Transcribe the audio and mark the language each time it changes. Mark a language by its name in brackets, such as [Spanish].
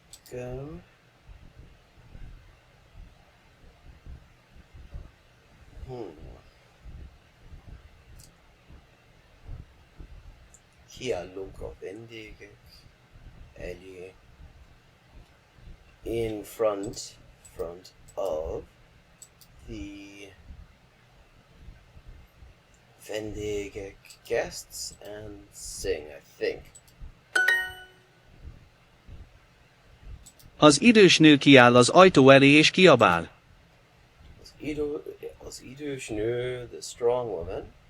[English] Go. [Hungarian] Kiállunk a vendégek elé. [English] In front of the vendégek guests and sing, I think. [Hungarian] Az idős nő kiáll az ajtó elé és kiabál. Az idős nő, [English] the strong woman.